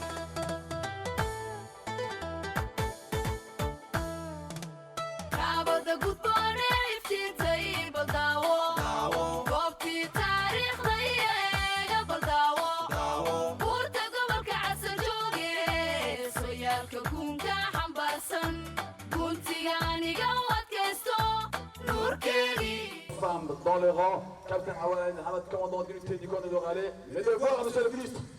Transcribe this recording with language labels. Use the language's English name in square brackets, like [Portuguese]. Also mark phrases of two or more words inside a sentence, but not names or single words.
[Somali] kaabada gudboone iftiintay baldaawo goobtii taariikhda iyeega baldaawo buurta gobolka casan jooge soyaalka guunka xambaarsan guntiga aniga u adkaysto nuurkeedii [French] Femmes dans les rangs, Captain Awan, Hamad, commandant d'unité du camp de Doralé. Les devoirs, monsieur le ministre.